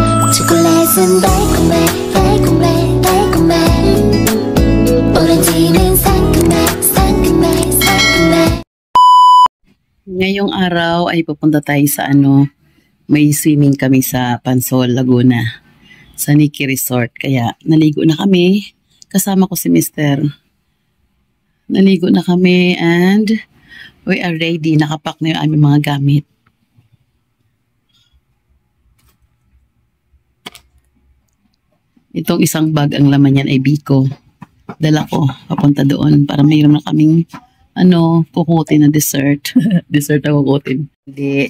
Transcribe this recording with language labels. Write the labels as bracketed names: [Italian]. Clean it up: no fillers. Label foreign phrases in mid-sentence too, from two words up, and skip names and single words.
[Korean] 초콜릿은 달콤해 달콤해 달콤해 오렌지는 상큼해 상큼해 상큼해. [Filipino] Ngayong araw ay pupunta tayo sa may swimming kami sa Pansol, Laguna, sa Nikki Resort. Kaya naligo na kami, kasama ko si Mr. Naligo na kami [English] and we are ready, [Filipino] nakapack na yung aming mga gamit. Itong isang bag, ang laman yan ay biko. Dala ko, papunta doon para mayroon na kaming kukutin na dessert. Dessert na kukutin. Hindi.